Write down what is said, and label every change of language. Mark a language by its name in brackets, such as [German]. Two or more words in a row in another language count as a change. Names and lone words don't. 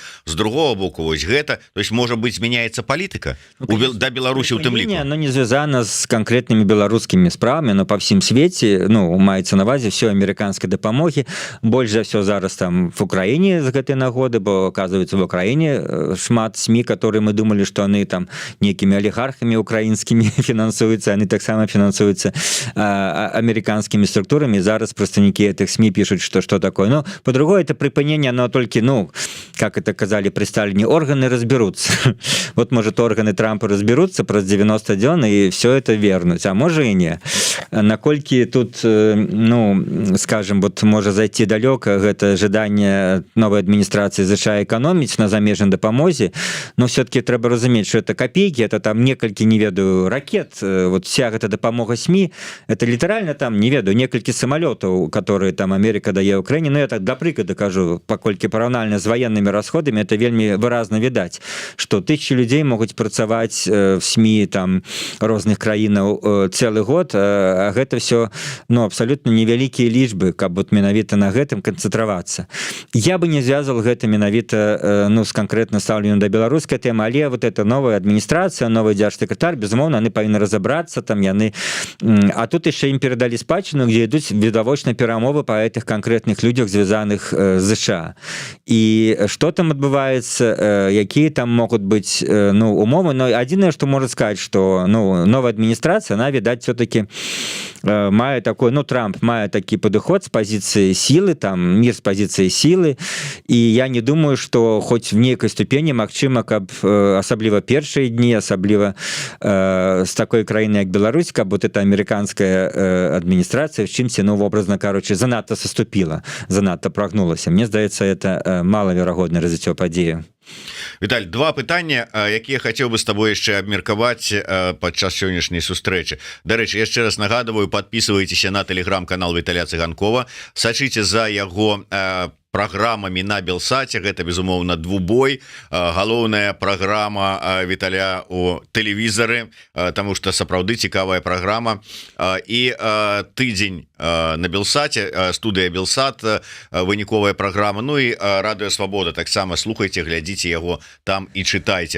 [Belarusian] З другого боку, вось гэта, [Russian] то есть [Belarusian] можа быць змяняецца палітыка да Беларусі у тым ліку. Но не звязана з канкрэтнымі беларускімі справамі, но па ўсім свеце, ну маецца на ўвазе все амерыканскай дапамогі. Больш за все зараз там в Украіне з гэтай нагоды, бо оказывается в Украіне шмат СМІ, [Russian] которые мы думали, [Belarusian] што яны там нейкімі алігархамі украінскімі фінансуюцца, яны таксама фінансуюцца амерыканскімі структурамі. [Russian] Зараз представники этих СМИ пишут, что такое. Но по-другому это припынение, оно только, ну, как это казали при Сталине, органы разберутся. Вот, может, органы Трампа разберутся про 90 дён и все это вернуть, а может и не. Накольки тут, ну, скажем, вот может зайти далеко, это ожидание новой администрации США экономить на замежной допомозе, но все-таки треба разуметь, что это копейки, это там несколько, [Belarusian] не ведаю, [Russian] ракет, вот вся эта допомога СМИ, это литерально там, [Belarusian] не ведаю, [Russian] несколько самолетов, которые там Америка дае Украине. [Belarusian] Ну, я так, да прыклада кажу, паколькі параўнальна з ваеннымі расходамі, это вельмі выразна відаць, што тысячи людзей могуць працаваць в СМИ там розных краінаў цэлы год, а гэта все, ну, абсолютно невялікія лічбы, каб вот менавіта на гэтым канцэнтравацца. [Russian] Я бы не звязывал [Belarusian] гэта менавіта, ну, с конкретно стаўленнем да беларускай тэмы, але вот эта новая адміністрацыя, новый дзяржсакратар, безумоўна, яны павінны разабрацца, там яны... А тут яшчэ ім перадалі спадчыну, дзе ідуць відавочна перамовы [Russian] по этих конкретных людях, [Belarusian] звязаных з США. [Russian] И что там отбывается, какие там могут быть, ну, умовы, но единственное, что можно сказать, что, ну, новая администрация, она, видать, все-таки мае такой, ну, [Belarusian] Трамп мае такі падыход [Russian] с позиции силы, там, мир с позиции силы, и я не думаю, что хоть [Belarusian] в нейкай ступені магчыма, [Russian] каб асабліва першыя дні, асабліва с такой краіны, як Беларусь, каб вот эта американская администрация в чымся, ну, образно, короче, занадто соступила, занадто прогнулася. [Belarusian] Мне здаецца, это малаверагоднае развіццё падзеі. Віталь, два пытання, якія хацеў бы з табой яшчэ абмеркаваць падчас сённяшняй сустрэчы. Дарэчы, яшчэ раз нагадываю, подписывайтеся на телеграм-канал Віталя Цыганкова, сачыце за яго программами на Белсаце, гэта безумоўна двубой, галоўная программа Віталя у тэлевізары, тому что сапраўды цікавая программа, і тыдзень на Белсаце, студыя Белсат, выніковая программа, ну і Радыё Свабода, таксама слухайте, глядзіце яго там і чытайце.